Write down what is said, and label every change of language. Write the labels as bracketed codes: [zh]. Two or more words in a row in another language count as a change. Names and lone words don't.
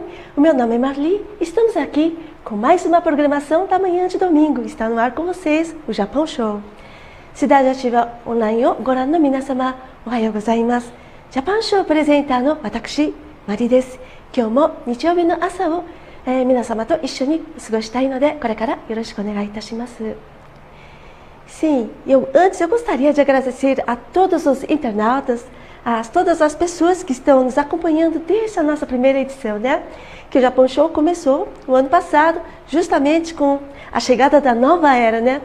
[pt] O meu nome é Marli, estamos aqui com mais uma programação da manhã de domingo. Está no ar com vocês o Japão Show. [ja] Cidade Ativa Online をご覧の皆様、おはようございます. Japão Show apresenta の私、マリです. 今日も日曜日の朝を皆様と一緒に過ごしたので、これからよろしくお願いいたします. [pt] Sim, eu gostaria de agradecer a todos os internautas, a todas as pessoas que estão nos acompanhando desde a nossa primeira edição, né? Que o Japão Show começou no ano passado, justamente com a chegada da nova era, né?